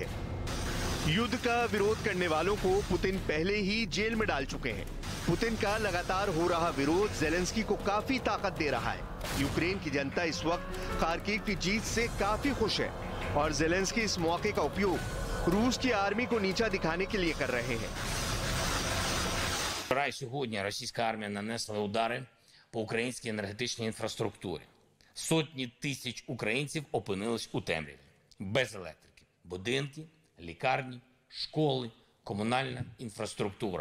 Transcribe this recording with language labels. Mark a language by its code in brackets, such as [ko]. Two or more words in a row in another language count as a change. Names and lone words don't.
[hi] युद्ध का विरोध करने वालों को पुतिन पहले ही जेल में डाल चुके हैं। पुतिन का लगातार हो रहा विरोध ज़ेलेंस्की को काफी ताकत दे रहा है। यूक्रेन की जनता इस वक्त खार्किव की जीत से काफी खुश है और ज़ेलेंस्की इस मौके का उपयोग रूस की आर्मी को नीचा दिखाने के लिए कर रहे हैं। [uk] Вчора і сьогодні російська армія нанесла удари по українській енергетичній інфраструктурі. Сотні тисяч українців опинились у темряві, без електрики. Будинки, лікарні, школи, комунальна інфраструктура.